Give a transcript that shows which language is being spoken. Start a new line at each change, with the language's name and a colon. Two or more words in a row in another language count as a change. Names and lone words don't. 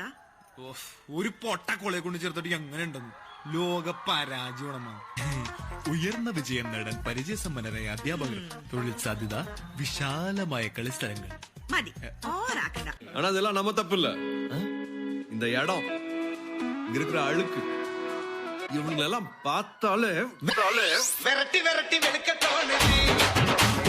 Malayalam: ഒരു പൊട്ട കോളേജ് കൊണ്ട് ചേർത്തിട്ട് എങ്ങനെ ഉണ്ടെന്ന് ലോക പരാജയമാണ്. ഉയർന്ന വിജയം നേടാൻ പരിചയസമ്പന്നരായ അധ്യാപകർ, തൊഴിൽ സാധ്യത, വിശാലമായ കളിസ്ഥലങ്ങൾ. മതി, ഓരാക്കണ്ട.
Tamil: ஆனா இதெல்லாம் நம்ம தப்பு இல்ல. இந்த இடம் இங்க இருக்கிற அழுக்கு இவங்களெல்லாம் பார்த்தாலே விரட்டி விரட்டி வெளுக்க தோணுது.